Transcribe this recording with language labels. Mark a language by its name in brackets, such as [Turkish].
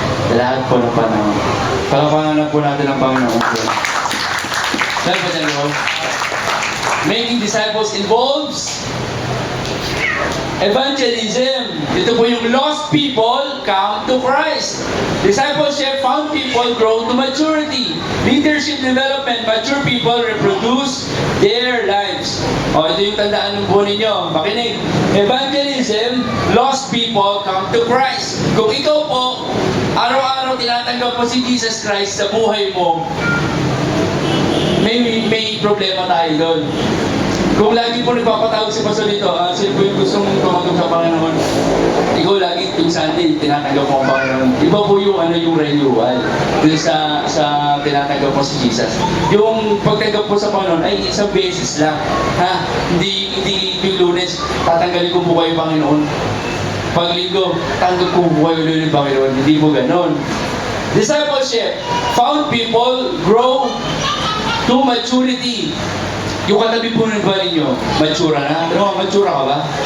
[Filipino] Sa lahat po ng panahon. Palapangalan po natin ang Panginoon. Saan po dyan po? [English] Making disciples involves evangelism. [Filipino] Ito po yung [English] lost people come to Christ. Discipleship, found people grow to maturity. Leadership development, mature people reproduce their lives. [Filipino] Ito yung tandaan ng buo ninyo. Makinig. [English] Evangelism, lost people come to Christ. [Filipino] Kung ikaw po, araw-araw tinatanggap mo si Jesus Christ sa buhay mo, may problema tayo doon. Kung lagi po nagpapatawag si Pastor dito, sino po yung gustong tumanggap sa Panginoon? Ikaw lagi yung Sunday, tinatanggap mo ang Panginoon. Iba po yung yung renewal dun sa tinatanggap mo si Jesus. Yung pagtanggap po sa Panginoon ay isang beses lang. Hindi yung Lunes, tatanggalin ko po kayo Panginoon. Pag Linggo, tanggap ko po kayo ulit ng Panginoon. Hindi po ganon. [English] Discipleship, found people grow to maturity. [Filipino] Yung katabi po ng ba ninyo, matura na? Ano, matura ka ba?